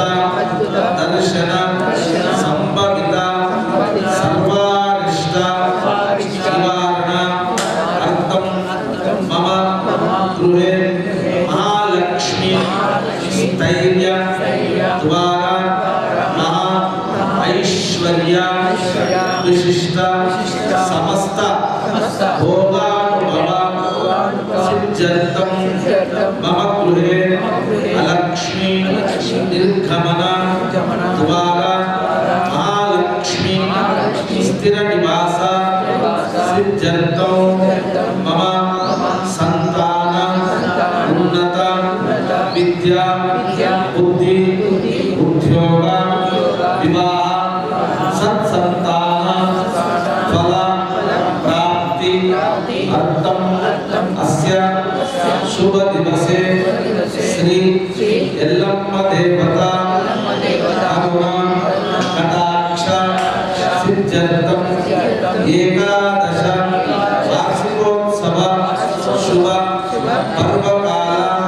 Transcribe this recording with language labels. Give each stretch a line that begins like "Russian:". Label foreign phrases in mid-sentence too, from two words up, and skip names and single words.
Sanskrit: दर्शन संभवित सर्वारिष्ट निवारण अर्थं मम गृहे महालक्ष्मी स्थैर्य द्वारा महा ऐश्वर्य विशिष्ट समस्त भोगानुभव सिद्ध्यर्थं मम गृहे अलक्ष्मी निर्गमन द्वारा महालक्ष्मी स्थिर निवास సిద్ధ్యర్థం మమ సంతాన ఉన్నత విద్యా బుద్ధి ఉద్యోగ వివాహ సత్సంతాన ఫల ప్రాప్తి అర్థం అస్య శుభ దివసే శ్రీ ఎల్లమ్మ దేవత కరుణ కటాక్ష సిద్ధ్యర్థం ఏకాదశ వార్షికోత్సవ శుభ పర్వకాల